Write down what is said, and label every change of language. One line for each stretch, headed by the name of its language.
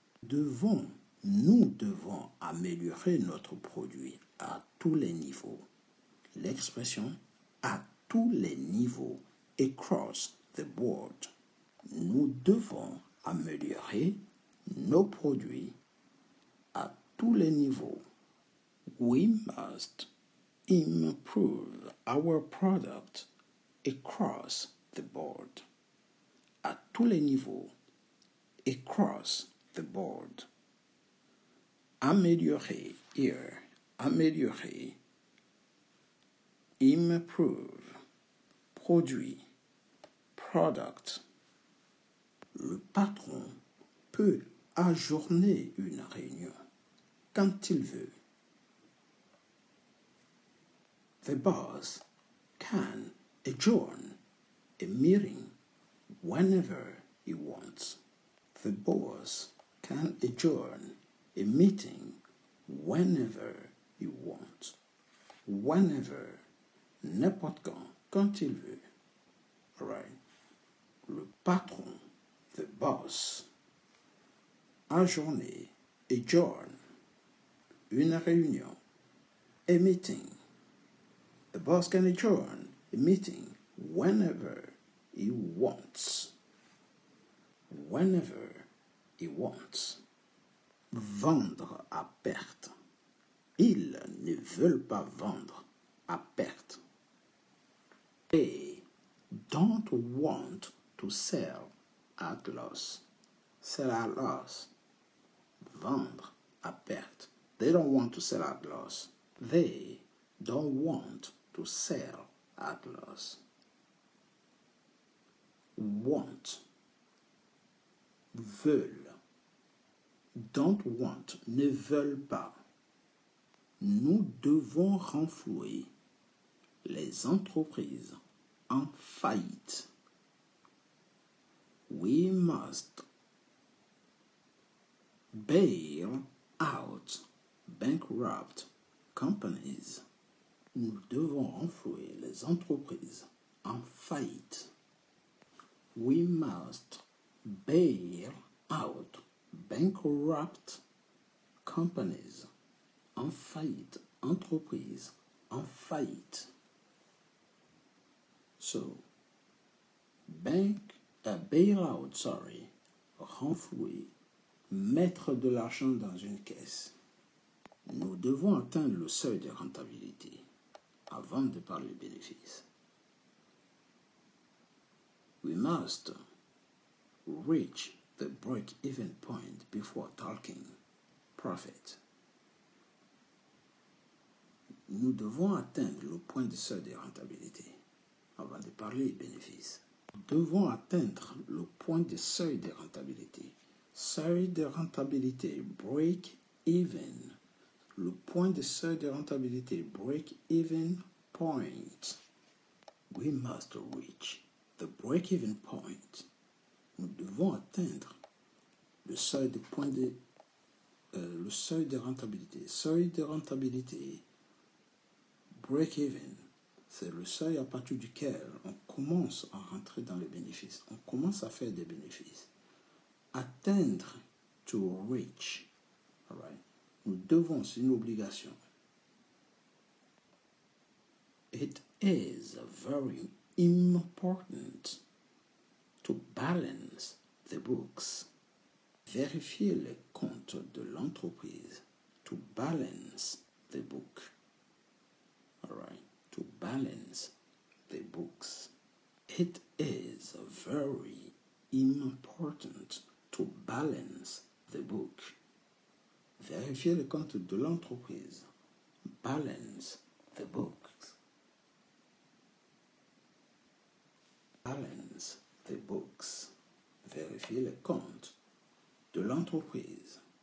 French: Nous devons améliorer notre produit à tous les niveaux. L'expression à tous les niveaux,
English: across the board.
French: Nous devons améliorer nos produits à tous les niveaux.
English: We must improve our product across the board.
French: À tous les niveaux,
English: across the board.
French: Améliorer here, améliorer. improve, produit, product. Le patron peut ajourner une réunion quand il veut.
English: The boss can adjourn a meeting whenever he wants. The boss can adjourn a meeting whenever he wants.
French: Whenever, n'importe quand il veut.
English: Alright. Le patron, the boss, ajourner, adjourn, une réunion, a meeting. The boss can adjourn a meeting whenever he wants. Whenever he wants.
French: Vendre à perte. Ils ne veulent pas vendre à perte.
English: They don't want to sell at loss. Sell at loss.
French: Vendre à perte.
English: They don't want to sell at loss. They don't want to sell at loss. Want. Veulent. Don't want.
French: Ne veulent pas. Nous devons renflouer les entreprises en faillite.
English: We must bail out bankrupt companies.
French: Nous devons renflouer les entreprises en faillite.
English: We must bail out bankrupt companies.
French: En faillite, entreprise en faillite. So, bailout, renflouer, mettre de l'argent dans une caisse. Nous devons atteindre le seuil de rentabilité avant de parler bénéfices.
English: We must reach the break-even point before talking profit.
French: Nous devons atteindre le point de seuil de rentabilité avant de parler bénéfices. Nous devons atteindre le point de seuil de rentabilité. Seuil de rentabilité, break-even. Le point de seuil de rentabilité, break-even point.
English: We must reach the break-even point.
French: Nous devons atteindre le seuil de le seuil de rentabilité. Seuil de rentabilité, break-even, c'est le seuil à partir duquel on commence à rentrer dans les bénéfices. On commence à faire des bénéfices. Atteindre, to reach.
English: All right.
French: Nous devons, c'est une obligation.
English: It is very important to balance the books.
French: Vérifier les comptes de l'entreprise.
English: To balance the book. All right. To balance the books. It is very important to balance the book.
French: Vérifier les comptes de l'entreprise.
English: Balance the books. Balance the books.
French: Vérifier les comptes de l'entreprise.